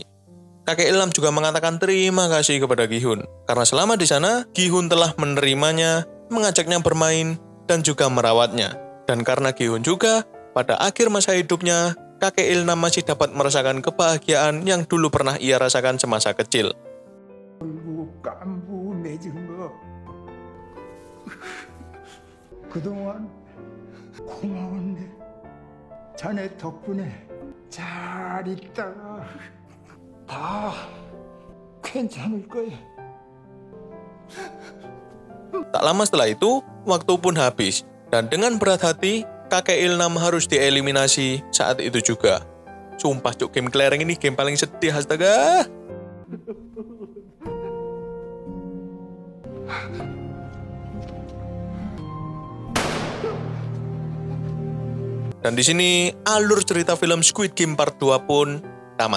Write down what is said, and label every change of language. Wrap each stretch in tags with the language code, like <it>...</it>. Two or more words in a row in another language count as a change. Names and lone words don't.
<id>Kakek Ilnam juga mengatakan terima kasih kepada Gi-hun karena selama di sana Gi-hun telah menerimanya, mengajaknya bermain dan juga merawatnya. Dan karena Gi-hun juga pada akhir masa hidupnya, kakek Ilnam masih dapat merasakan kebahagiaan yang dulu pernah ia rasakan semasa kecil.</id> <ko>걸고 깐부 맺은 거 그동안 고마웠네. 자네 덕분에 잘 있다가 다 괜찮을 거야.</ko> <id>Tak lama setelah itu, waktu pun habis. Dan dengan berat hati, kakek Ilnam harus dieliminasi saat itu juga. Sumpah cuk, game kelereng ini game paling sedih, astaga. Dan di sini alur cerita film Squid Game Part 2 pun tamat.</id>